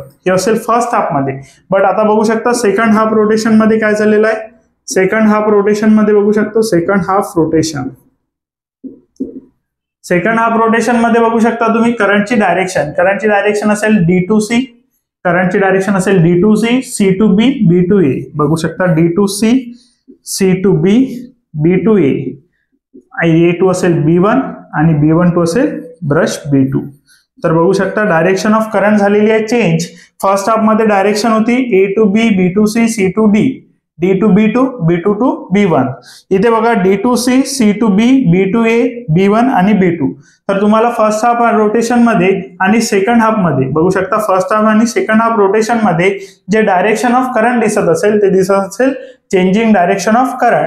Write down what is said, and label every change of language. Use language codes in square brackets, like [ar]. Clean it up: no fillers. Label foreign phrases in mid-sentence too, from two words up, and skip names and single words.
[mr] हे असेल [en] first half [mr] मध्ये. बट आता बघू शकता [en] second half rotation [mr] मध्ये काय झालेलं आहे. [en] second half rotation [mr] मध्ये बघू शकतो [en] second half rotation [mr] मध्ये बघू शकता तुम्ही करंटची डायरेक्शन असेल [en] D2C, C to B, B to A. [mr] बघू शकता [en] D2C, C to B, B to A. [mr] A2 असेल B1 आणि B1 to असेल ब्रश B2. तर बघू शकता [en] direction of current [mr] झालेली आहे चेंज. [en] first half [mr] मध्ये डायरेक्शन होती [en] A to B, B to C, C to D, D to B2, B2 to B1. [mr] इथे बघा [en] D2C, C to B, B to A, [mr] B1 आणि B2. तर तुम्हाला [en] first half rotation [mr] मध्ये आणि [en] second half [mr] मध्ये बघू शकता [en] first half [mr] आणि [en] second half rotation [mr] मध्ये जे [en] direction of current [mr] दिसत असेल ते दिसत असेल [en] changing direction of current.